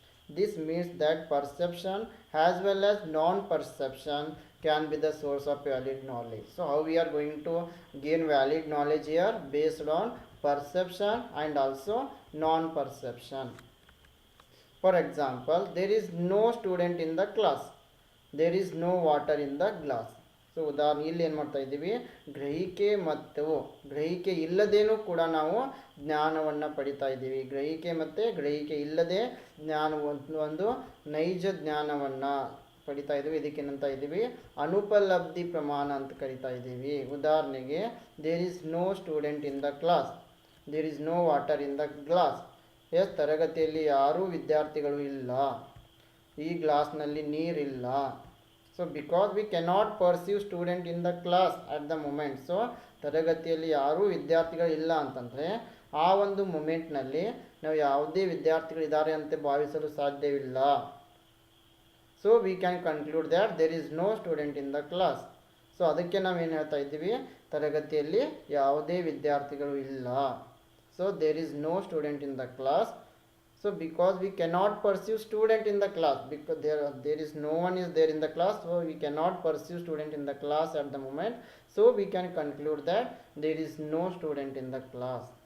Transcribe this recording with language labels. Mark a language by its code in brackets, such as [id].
[en] This means that perception as well as non-perception can be the source of valid knowledge. So how we are going to gain valid knowledge here? Based on perception and also non-perception. For example, there is no student in the class, there is no water in the glass. [kn] So ಉದಾಹರಣೆ ಇಲ್ಲಿ ಏನು ಮಾಡ್ತಾ ಇದ್ದೀವಿ, ಗ್ರಹಿಕೆ ಇಲ್ಲದೇನೂ ಕೂಡ ನಾವು ಜ್ಞಾನವನ್ನು ಪಡಿತಾ ಇದ್ದೀವಿ. ಗ್ರಹಿಕೆ ಮತ್ತು ಗ್ರಹಿಕೆ ಇಲ್ಲದೆ ಒಂದು ನೈಜ ಜ್ಞಾನವನ್ನು ಪಡಿತಾ ಇದ್ದೀವಿ. ಇದಕ್ಕೇನಂತ ಇದ್ದೀವಿ, ಅನುಪಲಬ್ಧಿ ಪ್ರಮಾಣ ಅಂತ ಕರಿತಾ ಇದ್ದೀವಿ. [en] ಉದಾಹರಣೆಗೆ, there is no student in the class, there is no water in the glass. [kn] S, ತರಗತಿಯಲ್ಲಿ ಯಾರೂ ವಿದ್ಯಾರ್ಥಿಗಳು ಇಲ್ಲ, ಈ ಗ್ಲಾಸ್ನಲ್ಲಿ ನೀರಿಲ್ಲ. [en] So because we cannot perceive student in the class at the moment. [kn] So ತರಗತಿಯಲ್ಲಿ ಯಾರೂ ವಿದ್ಯಾರ್ಥಿಗಳಿಲ್ಲ ಅಂತಂದರೆ ಆ ಒಂದು ಮೂಮೆಂಟ್ನಲ್ಲಿ ನಾವು ಯಾವುದೇ ವಿದ್ಯಾರ್ಥಿಗಳಿದ್ದಾರೆ ಅಂತ ಭಾವಿಸಲು ಸಾಧ್ಯವಿಲ್ಲ. [en] So we can conclude that there is no student in the class. [kn] So ಅದಕ್ಕೆ ನಾವೇನು ಹೇಳ್ತಾ ಇದ್ದೀವಿ, ತರಗತಿಯಲ್ಲಿ ಯಾವುದೇ ವಿದ್ಯಾರ್ಥಿಗಳು ಇಲ್ಲ. [en] So there is no student in the class. So because we cannot pursue student in the class, because there is no one is there in the class, so we cannot pursue student in the class at the moment. So we can conclude that there is no student in the class.